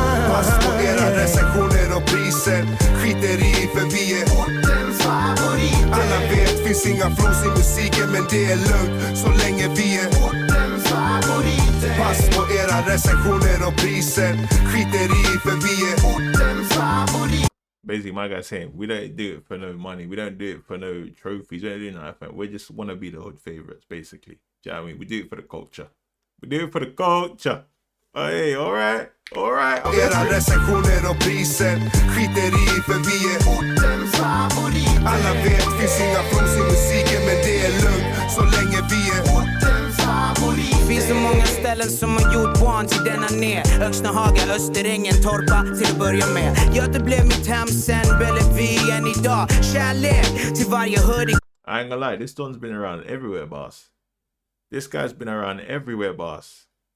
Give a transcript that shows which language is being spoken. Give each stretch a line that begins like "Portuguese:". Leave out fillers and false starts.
Swedish: Pass på era recensioner och priser. Skiter i för vi är ortens favoriter. Alla vet finns inga flos i musiken, men det är lugnt så länge vi är ortens favoriter. Pass på era recensioner och priser. Skiter i för vi är ortens favoriter.
English: Basically, my guy's saying, we don't do it for no money. We don't do it for no trophies. We don't do nothing. We just want to be the hood favorites, basically. Do you know what I mean? We do it for the culture. We do it for the culture. Oh, hey, all right. All right.
Swedish: Era recensioner och priser. Skiter i för vi är ortens favoriter. Alla vet finns inga flos i musiken, men det är lugnt så länge vi är ortens favoriter. Finns så många ställen som har gjort barn till denna ner. Öxnahaga, Österängen, Torpa till att börja med. Göte blev mitt hem sen Bellevue än idag. Kärlek till varje hoodie.
English: I ain't gonna lie, this don's been around everywhere, boss. This guy's been around everywhere, boss.